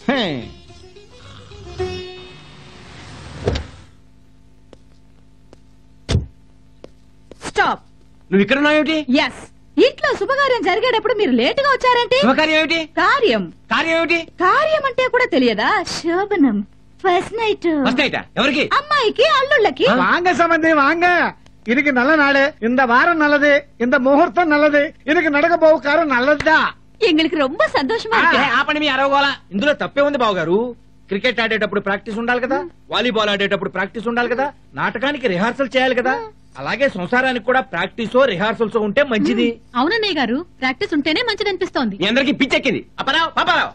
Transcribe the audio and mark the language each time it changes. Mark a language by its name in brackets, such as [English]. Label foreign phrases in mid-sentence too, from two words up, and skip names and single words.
[Telugu] స్టాప్. నువ్వు ఇక్కడ ఉన్నావేమిటి? ఎస్, ఇంట్లో శుభకార్యం జరిగేటప్పుడు మీరు లేటుగా వచ్చారంటే? శుభకార్యం ఏమిటి? కార్యం. కార్యం ఏమిటి? కార్యం అంటే కూడా తెలియదా? శోభనం, [English] first night. first night [Telugu] ఎవరికి? అమ్మాయికి, అల్లుళ్ళకి. [Tamil] வாங்க சம்பந்தி வாங்க. இன்னைக்கு நல்ல நாடு, இந்த வாரம் நல்லது, இந்த முகூர்த்தம் நல்லது, இன்னைக்கு நடக்க போக காரம் நல்லதுதான். எங்களுக்கு ரொம்ப சந்தோஷமா இருக்கு. [Telugu] ఆపండి మీ అరవగోల. ఇందులో తప్పే ఉంది బావగారు. క్రికెట్ ఆడేటప్పుడు ప్రాక్టీస్ ఉండాలి కదా, వాలీబాల్ ఆడేటప్పుడు ప్రాక్టీస్ ఉండాలి కదా, నాటకానికి రిహార్సల్ చేయాలి కదా, అలాగే సంసారానికి కూడా [English] practiceo rehearsals [Telugu] ఉంటే మంచిది. అవునన్నయ్య గారు, ప్రాక్టీస్ ఉంటేనే మంచిది అనిపిస్తోంది. మీ అందరికి పిచ్చెక్కింది. అప్పారావు, పాపారావు.